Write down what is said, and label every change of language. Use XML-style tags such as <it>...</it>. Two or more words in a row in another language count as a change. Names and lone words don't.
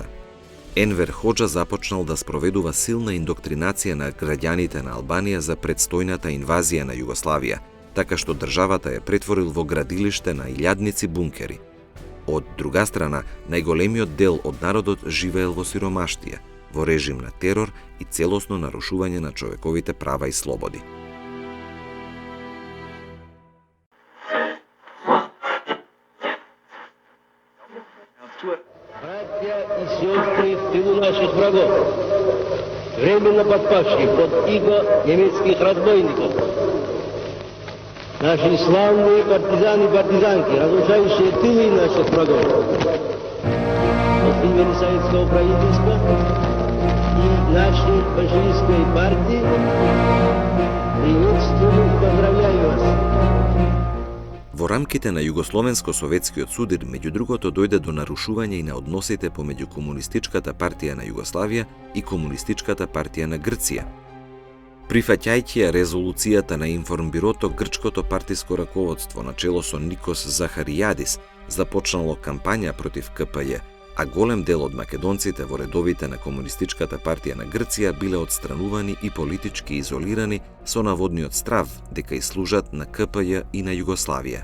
<mk>Енвер Хоџа започнал да спроведува силна индоктринација на граѓаните на Албанија за предстојната инвазија на Југославија, така што државата ја претворил во градилиште на илјадници бункери. Од друга страна, најголемиот дел од народот живеел во сиромаштија, во режим на терор и целосно нарушување на човековите права и слободи.</mk> <ru>Братья и сестры в тылу наших врагов, временно подпавшие под иго немецких разбойников, наши славные партизаны и партизанки, разрушающие тылы наших врагов, после имени советского правительства и нашей большевистской партии, приветствую и поздравляю вас.</ru> <mk>Во рамките на Југословенско-советскиот судир, меѓу другото, дојде до нарушување и на односите помеѓу Комунистичката партија на Југославија и Комунистичката партија на Грција. Прифаќајќи ја резолуцијата на Информбирото, грчкото партиско раководство на чело со Никос Захаријадис започнало кампања против КПЈ, а голем дел од македонците во редовите на Комунистичката партија на Грција биле отстранувани и политички изолирани со наводниот страв дека и служат на КПЈ и на Југославија.</mk>